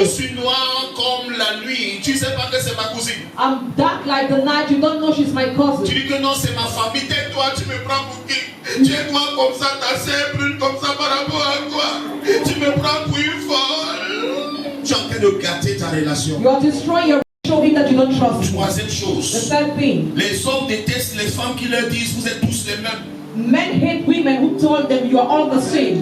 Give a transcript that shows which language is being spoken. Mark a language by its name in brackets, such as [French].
[French] Je suis noir comme la nuit. Tu sais pas que c'est ma cousine. [English] I'm dark like the night. You don't know she's my [French] Tu [English] cousin. [French] dis que non, c'est ma famille. Tais-toi, tu me prends pour qui? Tu es noir comme ça, ta sœur brûle comme ça par rapport à toi. Tu me prends pour une folle. Tu es en train de gâter ta relation. [English] You are destroying your showing that you don't trust. [French] Troisième [English] The [French] chose. [English] third thing. [French] Les hommes détestent les femmes qui leur disent vous êtes tous les mêmes. [English] Men hate women who told them you are all the same.